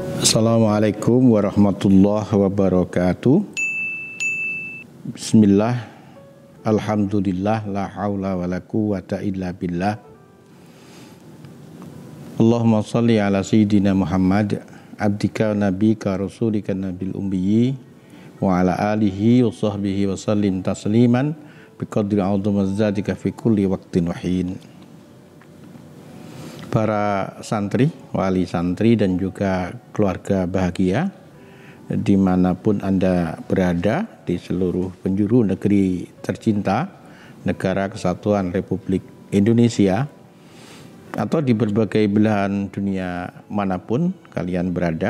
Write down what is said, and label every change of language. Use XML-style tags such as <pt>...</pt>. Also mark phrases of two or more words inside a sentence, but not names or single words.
<ar>السلام عليكم ورحمة الله وبركاته. بسم الله، الحمد لله، لا حول ولا قوة إلا بالله. اللهم صل على سيدنا محمد، عبدك نبيك رسولك النبي الأمي، وعلى آله وصحبه وسلم تسليما بقدر عظمة ذاتك في كل وقت وحين.</ar> <id>Para santri, wali santri dan juga keluarga bahagia dimanapun Anda berada di seluruh penjuru negeri tercinta, Negara Kesatuan Republik Indonesia, atau di berbagai belahan dunia manapun kalian berada.</id>